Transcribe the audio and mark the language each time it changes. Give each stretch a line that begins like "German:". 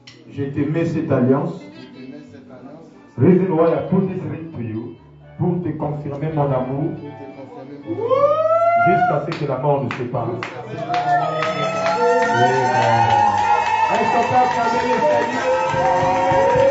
French: je te mets cette alliance je te mets cette alliance
English: Reason why I put this ring to you,
French: pour te confirmer mon amour, pour te confirmer mon amour, jusqu'à ce que la mort nous sépare. jusqu'à ce que la mort nous sépare. Est-ce qu'on peut acclamer le Seigneur?